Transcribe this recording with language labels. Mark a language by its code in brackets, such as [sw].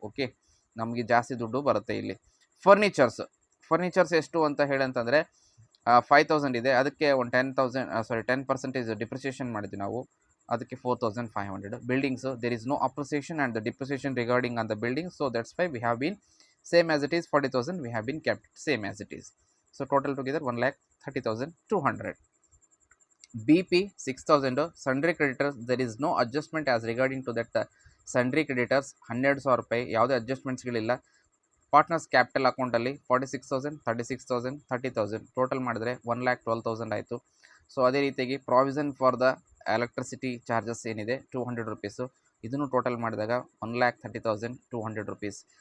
[kn] Okay, ನಮಗೆ ಜಾಸ್ತಿ ದುಡ್ಡು ಬರುತ್ತೆ ಇಲ್ಲಿ. ಫರ್ನಿಚರ್ಸ್ ಎಷ್ಟು ಅಂತ ಹೇಳಂತಂದರೆ 5,000 ಇದೆ. ಅದಕ್ಕೆ ಒಂದು 10% ಡಿಪ್ರಿಸಿಯೇಷನ್ ಮಾಡಿದ್ವಿ ನಾವು, ಅದಕ್ಕೆ 4,500. [en] Buildings, there is no appreciation and the depreciation regarding on the building. So that's why we have been same as it is 40,000 we have been kept same as it is. So total together 1,30,200. BP 6,000. Sundry creditors, there is no adjustment as regarding to that sundry creditors. [kn] 12,000 ರೂಪಾಯಿ ಯಾವುದೇ ಅಡ್ಜಸ್ಟ್ಮೆಂಟ್ಸ್ಗಳಿಲ್ಲ. Partners capital ಅಕೌಂಟಲ್ಲಿ 46,000, 36,000, 30,000 total ಮಾಡಿದ್ರೆ 1,12,000 ಆಯಿತು. So ಅದೇ ರೀತಿಯಾಗಿ [en] provision for the electricity charges [kn] ಏನಿದೆ 200 rupees, ಇದನ್ನು total ಮಾಡಿದಾಗ 1,30,200 ರುಪೀಸ್.